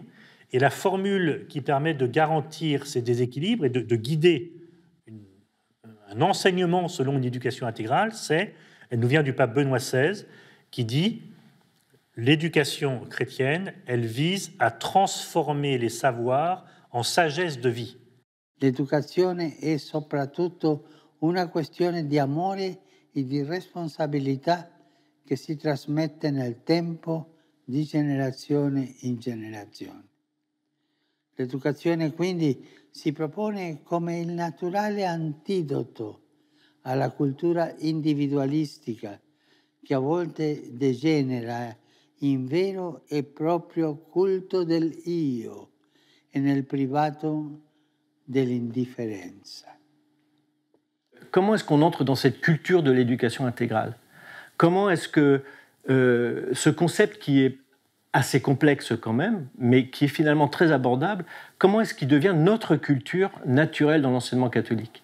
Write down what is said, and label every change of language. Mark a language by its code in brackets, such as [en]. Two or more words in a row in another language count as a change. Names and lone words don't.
[fr] Et la formule qui permet de garantir ces déséquilibres et de guider un enseignement selon une éducation intégrale, elle nous vient du pape Benoît XVI, qui dit « L'éducation chrétienne, elle vise à transformer les savoirs en sagesse de vie. » [it] L'educazione è soprattutto una questione di amore e di responsabilità che si trasmette nel tempo di generazione in generazione. L'educazione quindi si propone come il naturale antidoto alla cultura individualistica che a volte degenera in vero e proprio culto del io e nel privato dell'indifferenza. [fr] Comment est-ce qu'on entre dans cette culture de l'éducation intégrale? Comment est-ce que ce concept qui est assez complexe quand même, mais qui est finalement très abordable, comment est-ce qu'il devient notre culture naturelle dans l'enseignement catholique?